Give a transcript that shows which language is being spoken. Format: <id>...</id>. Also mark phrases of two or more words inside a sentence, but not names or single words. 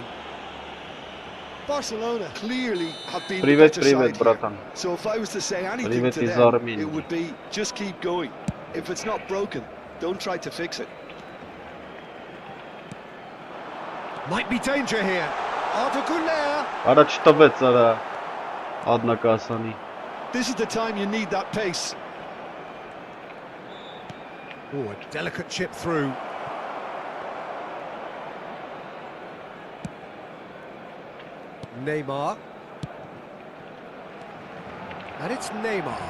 <en>Barcelona clearly have been the</en> <ru>Привет,</ru> <en>better side</en> <ru>привет,</ru> <en>here.</en> <ru>братан.</ru> <en>So if I was to say anything</en> <ru>Привет</ru> <en>to</en> <ru>из</ru> <en>them,</en> <ru>Армении.</ru> <en>it would be just keep going. If it's not broken, don't try to fix it. Might be danger here. Arda Güler.</en> <hy>Արա չտվեց արա Adnakasani.</hy> <en>This is the time you need that pace. Oh, a delicate chip through. Neymar. And it's Neymar.</en>